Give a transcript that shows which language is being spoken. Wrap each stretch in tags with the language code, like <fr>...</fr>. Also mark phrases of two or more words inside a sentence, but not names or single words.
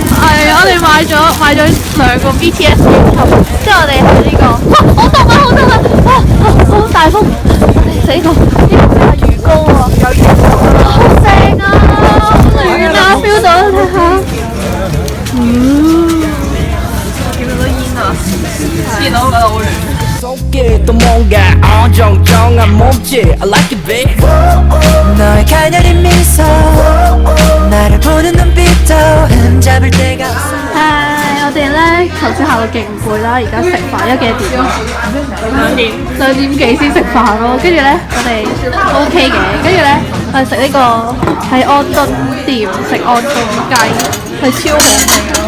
<yue>係，我哋買咗2個 BTS 專輯，之後我哋去呢個，哇！好凍啊！哇！好大風，死過！呢個係魚糕啊，有魚糕，好正啊！好暖啊 ，feel 到睇下。見到啲煙啊，黐到覺得好暖。</yue> <ko>속에 또 뭔가 어정쩡한 몸짓</ko> <en>I like it babe</en> <ko>너의 가녀린 미소 나를 보는 눈빛도 흠잡을 데가 없어</ko> <yue>我哋咧頭先行到勁攰啦，而家食飯，而家幾多點啊？2點幾先食飯咯，跟住咧我哋 OK 嘅，跟住咧我哋食呢個喺安頓店食安頓雞，係超好味咯。</yue>